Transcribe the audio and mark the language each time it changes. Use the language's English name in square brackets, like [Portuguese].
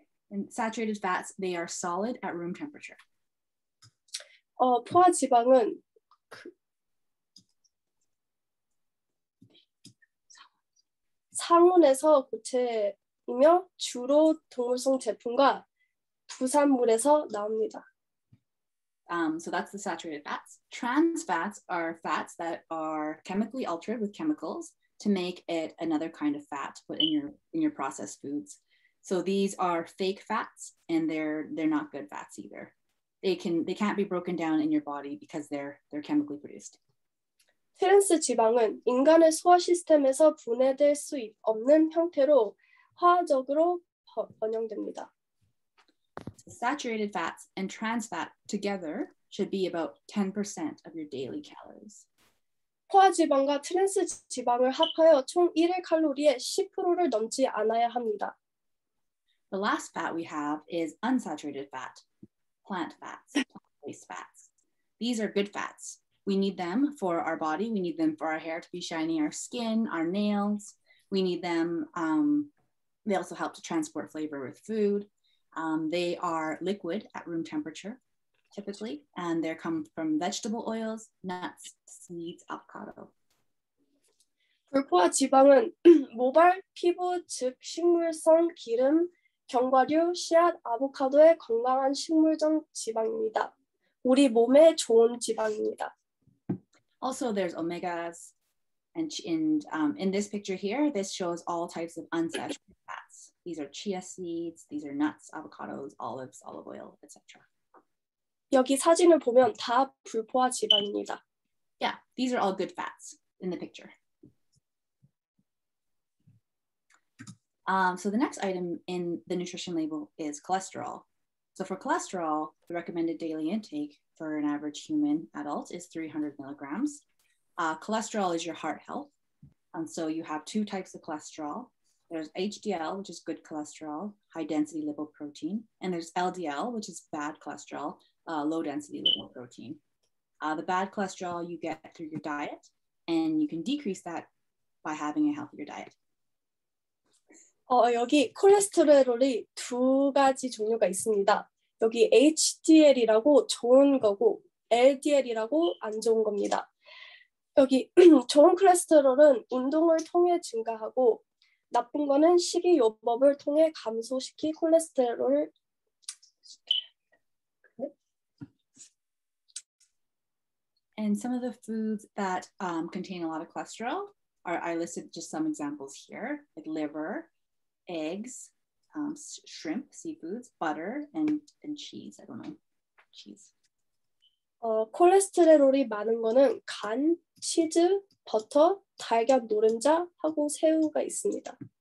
[English] And saturated fats, they are solid at room temperature. [Korean] 포화 지방은 상온에서 고체이며 주로 동물성 제품과 부산물에서 나옵니다. [English] So that's the saturated fats. Trans fats are fats that are chemically altered with chemicals to make it another kind of fat put in your processed foods. So these are fake fats, and they're not good fats either. They can't be broken down in your body because they're chemically produced. [Korean] 트랜스 지방은 인간의 소화 시스템에서 분해될 수 없는 형태로 화학적으로 번영됩니다. [English] Saturated fats and trans fat together should be about 10% of your daily calories. [Korean] 포화 지방과 트랜스 지방을 합하여 총 1일 칼로리의 10%를 넘지 않아야 합니다. [English] The last fat we have is unsaturated fat, plant fats, plant-based fats. These are good fats. We need them for our body. We need them for our hair to be shiny, our skin, our nails. We need them. They also help to transport flavor with food. They are liquid at room temperature, typically, and they come from vegetable oils, nuts, seeds, avocado. [Korean] 불포화 지방은 모발, 피부, 즉 식물성 기름, 견과류, 씨앗, 아보카도의 건강한 식물성 지방입니다. 우리 몸에 좋은 지방입니다. [English] Also, there's omegas, and in this picture here, this shows all types of unsaturated fats. These are chia seeds, these are nuts, avocados, olives, olive oil, etc. [Korean] 여기 사진을 보면 다 불포화 지방입니다. [English] Yeah, these are all good fats in the picture. So the next item in the nutrition label is cholesterol. So for cholesterol, the recommended daily intake for an average human adult is 300 milligrams. Cholesterol is your heart health. And so you have two types of cholesterol. There's HDL, which is good cholesterol, high density lipoprotein. And there's LDL, which is bad cholesterol, low density lipoprotein. The bad cholesterol you get through your diet, and you can decrease that by having a healthier diet. [Korean] 여기 콜레스테롤이 두 가지 종류가 있습니다. 여기 HDL이라고 좋은 거고 LDL이라고 안 좋은 겁니다. 여기 좋은 콜레스테롤은 운동을 통해 증가하고 나쁜 거는 식이요법을 통해 감소시키 콜레스테롤을 [English] And some of the foods that contain a lot of cholesterol I listed just some examples here, like liver, eggs, shrimp, seafoods, butter, and cheese. I don't know, cheese. [Korean] 콜레스테롤이 많은 거는 간, 치즈, 버터, 달걀 노른자하고 새우가 있습니다.